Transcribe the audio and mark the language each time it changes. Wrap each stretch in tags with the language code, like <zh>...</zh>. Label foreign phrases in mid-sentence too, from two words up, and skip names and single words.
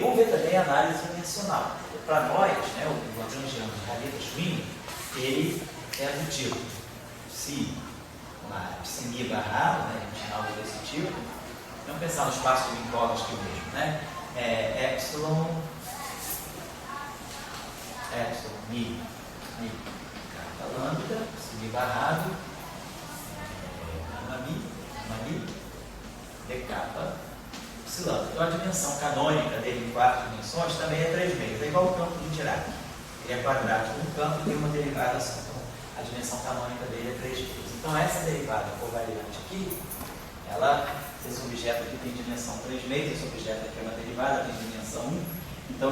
<pt>Vamos ver também a análise dimensional. Para nós, né, o Lagrangiano de Rayleigh-Schwinger, ele é do tipo psi mi barrado, né, a gente algo desse tipo. Vamos pensar no espaço de Minkowski mesmo, né? Epsilon mi carta lambda, psi mi barrado, gama mi, d kappa. Então, a dimensão canônica dele em 4 dimensões também é 3 meios. É igual ao campo de Dirac. Ele é quadrático no campo e tem uma derivada só. Então, a dimensão canônica dele é 3 meios. Então, essa derivada covariante aqui, esse objeto aqui tem dimensão 3 meios, esse objeto aqui é uma derivada, tem dimensão 1.</pt>